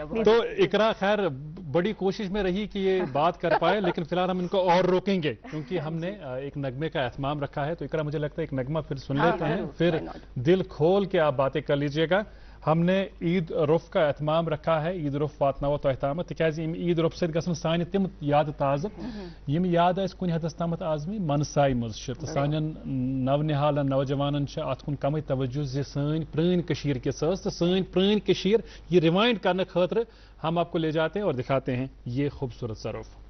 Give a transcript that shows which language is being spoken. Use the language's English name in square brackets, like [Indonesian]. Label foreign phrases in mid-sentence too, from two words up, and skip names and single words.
[Urdu] تو اقرا خیر بڑی کوشش میں رہی کہ یہ بات کر پائے، لیکن فی الحال ہم انکو اور روکیں گے کیونکہ ہم نے ایک نغمے کا اہتمام رکھا ہے. تو اقرا مجھے لگتا ہے ایک نغمہ پھر سن لیتے ہیں، پھر دل کھول کے آپ باتیں کر لیجیےگا. ہم نے عید رؤف کا اہتمام رکھا ہے, [Kashmiri] ईद रुफ वातनाव तो एहतमाम तिकाज ईद रुफ से गसन सान तिम याद ताज़ यम याद आस कुन हदस तामत आजमी मनसाई मज तो सानन नवनिहाल नौजवानन अत कुन कम तवज्जो ज सन प्रेन कशीर के सस तो सन प्रेन कशीर ये रिवाइंड करने खातिर [Urdu] ہم آپ کو لے جاتے ہیں اور دکھاتے ہیں یہ خوبصورت سا رؤف.